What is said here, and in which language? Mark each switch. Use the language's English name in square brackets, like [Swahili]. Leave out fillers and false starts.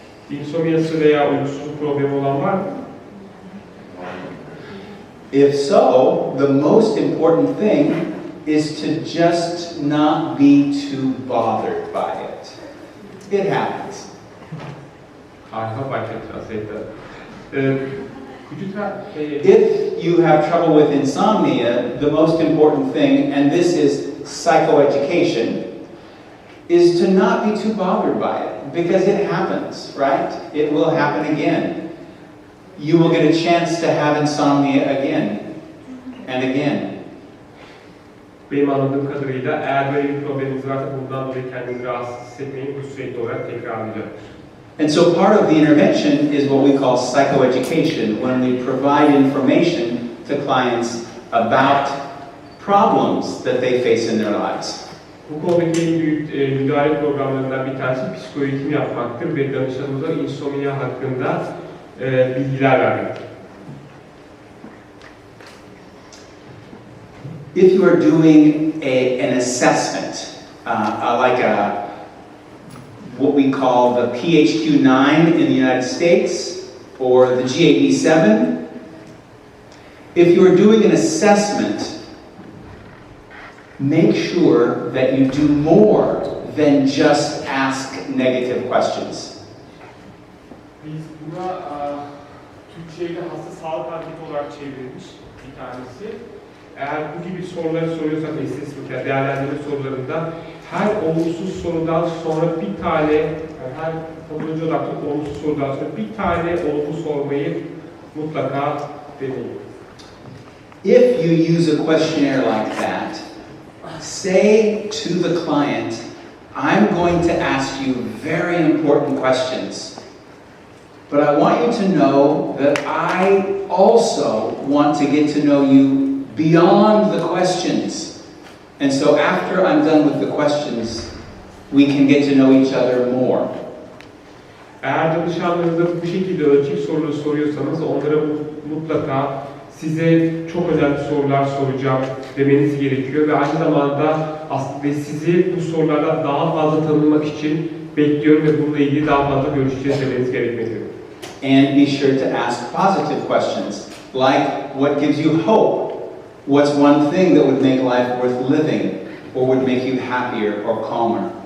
[Turkish] İnsomniyası veya uykusuzluk problemi olan var mı? [English] If so, the most important thing is to just not be too bothered by it. It happens. [Turkish] Harika başlayacağız. [English] If you have trouble with insomnia, the most important thing, and this is psychoeducation, is to not be too bothered by it, because it happens, right? It will happen again. You will get a chance to have insomnia again and again. [Turkish] Benim anladığım kadarıyla eğer böyle bir probleminiz varsa bundan dolayı kendinizi rahatsız hissetmeyin, bu sürekli olarak tekrarlayacaktır. [English] And so part of the intervention is what we call psychoeducation, when we provide information to clients about problems that they face in their lives. [Turkish] Bu konudaki en büyük müdahale programlarından bir tanesi psikoeğitim yapmaktır ve danışanımıza insomnia hakkında bilgiler vermektir. [English] If you are doing an assessment, like what we call the PHQ-9 in the United States or the GAD-7, if you are doing an assessment, make sure that you do more than just ask negative questions. [Turkish] Biz buna Türkçe'de hasta sağlık anketi olarak çevrilmiş bir tanesi. Eğer bu gibi soruları soruyorsak istatistik değerlendirme sorularında her olumsuz sorudan sonra bir tane, yani her katılımcı odaklı olumsuz sorudan sonra bir tane olumlu sormayı mutlaka deneyin. [English] If you use a questionnaire like that, say to the client, I'm going to ask you very important questions, but I want you to know that I also want to get to know you beyond the questions. And so after I'm done with the questions, we can get to know each other more. Eğer danışanlarınıza bu şekilde ölçek soruları soruyorsanız onlara mutlaka size çok önemli sorular soracağım demeniz gerekiyor ve aynı zamanda aslında sizi bu sorulardan daha fazla tanımak için bekliyorum ve bununla ilgili daha fazla görüşeceğiz demeniz gerekmektedir. And be sure to ask positive questions, like what gives you hope? What's one thing that would make life worth living or would make you happier or calmer?